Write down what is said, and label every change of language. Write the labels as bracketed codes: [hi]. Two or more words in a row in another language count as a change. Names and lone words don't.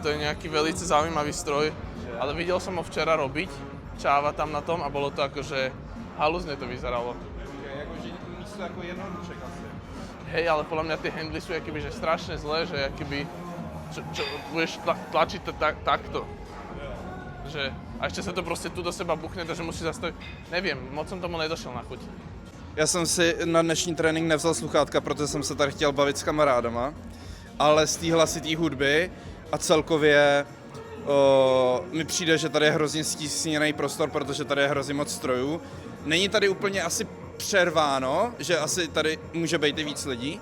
[sk] To je nejaký veľmi zaujímavý stroj. Ale videl som ho včera robiť, čáva tam na tom a bolo to akože halúzne to vyzeralo. [cs] Jakože místo jako jednodušek asi. [sk] Hej, ale podľa mňa tie handly sú akoby, že strašne zlé, že akoby, čo budeš tlačiť to takto. Že, a ešte sa to proste tu do seba buchne, takže musíš zastaviť. Neviem, moc som tomu nedošel na chuť. [cs] Já jsem si na dnešní trénink nevzal sluchátka, protože jsem se tady chtěl bavit s kamarádama, ale z té hlasitý hudby a celkově mi přijde, že tady je hrozně stísněný prostor, protože tady je hrozně moc strojů. Není tady úplně asi přerváno, že asi tady může být i víc lidí.